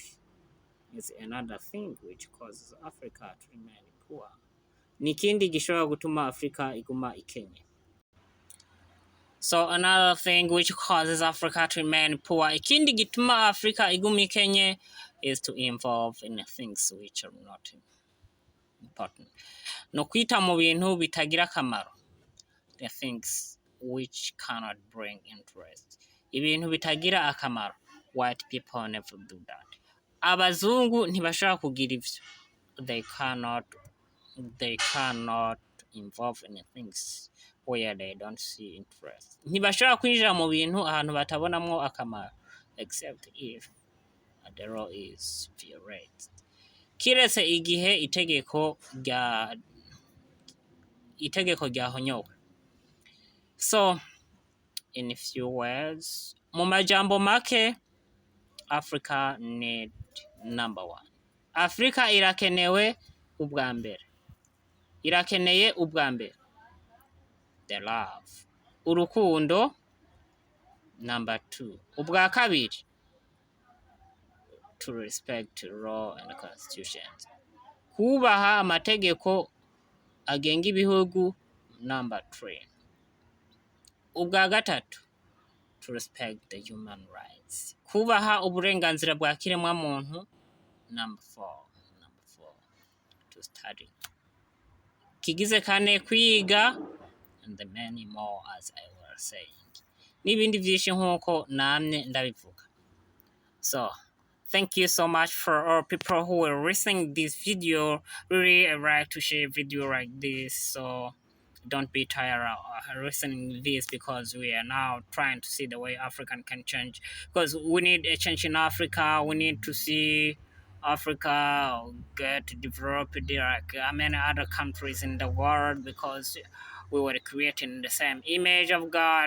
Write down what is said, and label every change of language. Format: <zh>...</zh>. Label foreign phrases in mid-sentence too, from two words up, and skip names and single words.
<en>It's another thing which causes Africa to remain poor.</en> <rn>Nikindi gishobora gutuma Africa iguma ikenye.</rn> <en>So another thing which causes Africa to remain poor,</en> <rn>ikindi gituma Africa iguma ikenye,</rn> <en>is to involve in things which are not important.</en> <rn>No kwita mu bintu bitagira akamaro.</rn> <en>The things which cannot bring interest.</en> <rn>Ibintu bitagira akamaro.</rn> <en>White people never do that.</en> <rn>Abazungu ntibashobora kugira ivyo.</rn> <en>They cannot involve in things where they don't see interest.</en> <rn>Ntibashobora kwinjira mu bintu ahantu batabonamwo akamaro,</rn> <en>except if the law is violated.</en> <rn>Kiretse igihe itegeko ryahonyowe.</rn> <en>So, in a few words,</en> <rn>mu majambo make, Africa</rn> <en>need number one.</en> <rn>Africa irakeneye ubwa mbere.</rn> <en>The love. Urukundo. Number two.</en> <rn>Ubwa kabiri.</rn> <en>To respect law and constitutions.</en> <rn>Kubaha amategeko agenga ibihugu.</rn> <en>Number three.</en> <rn>Ubwa gatatu.</rn> <en>To respect the human rights.</en> <rn>Kubaha uburenganzira bwa kiremwa muntu.</rn> <en>Number four. To study.</en> <rn>Kigize kane kwiga,</rn> <en>and the many more as I was saying.</en> <rn>N'ibindi vyinshi nkuko namye ndabivuga.</rn> <en>So, thank you so much for all people who are listening this video. Really, I like to share video like this, so don't be tired of listening this, because we are now trying to see the way Africa can change. Because we need a change in Africa. We need to see Africa get developed like many other countries in the world, because we were created in the same image of God.</en>